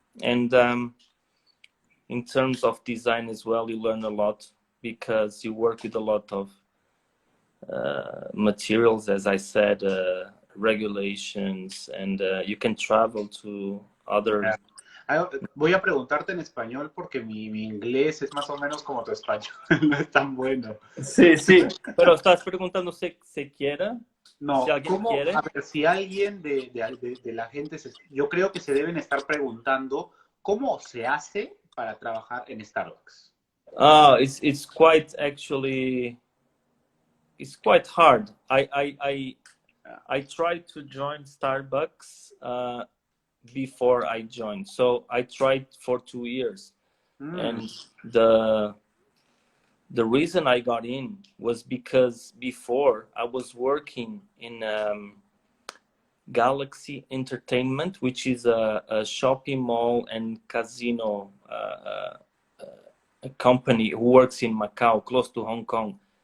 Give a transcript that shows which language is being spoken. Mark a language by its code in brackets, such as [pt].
[en] And in terms of design as well, you learn a lot because you work with a lot of materials, as I said, regulations, and you can travel to other... [es] Voy a preguntarte en español porque mi inglés es más o menos como tu español, no es tan bueno. Sí, pero estás preguntando si quiera. No, si alguien quiere. A ver, si alguien de la gente, yo creo que se deben estar preguntando cómo se hace para trabajar en Starbucks. [en] It's quite actually, it's quite hard. I tried to join Starbucks before I joined. So I tried for 2 years. And the reason I got in was because before I was working in Galaxy Entertainment, which is a shopping mall and casino a company who works in Macau, close to Hong Kong.